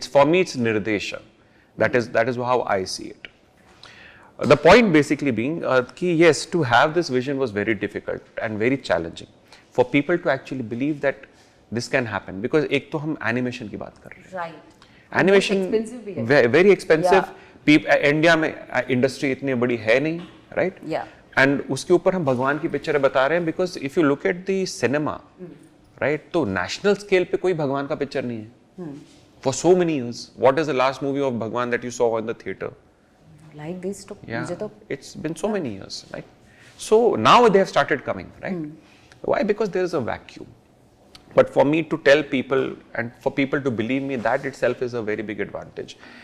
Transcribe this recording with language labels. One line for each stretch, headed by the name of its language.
English: For me, it's nirdesha. That is how I see it. The point basically being, yes, to have this vision was very difficult and very challenging for people to actually believe that this can happen, because
Hindi: एक तो हम animation की बात कर रहे हैं.
English: Right. Animation very expensive.
Hindi: India में industry इतनी बड़ी है नहीं, right?
English: Yeah.
Hindi: And उसके ऊपर हम भगवान की पिक्चरें बता रहे हैं,
English: because if you look at the cinema, right?
Hindi: तो
English: national scale
Hindi: पे कोई भगवान का पिक्चर नहीं है.
English: For so many years, what is the last movie of Bhagwan that you saw in the theater? Like this, yeah, it's been so many years, right? So now they have started coming, right? Why? Because there is a vacuum. But for me to tell people and for people to believe me, that itself is a very big advantage.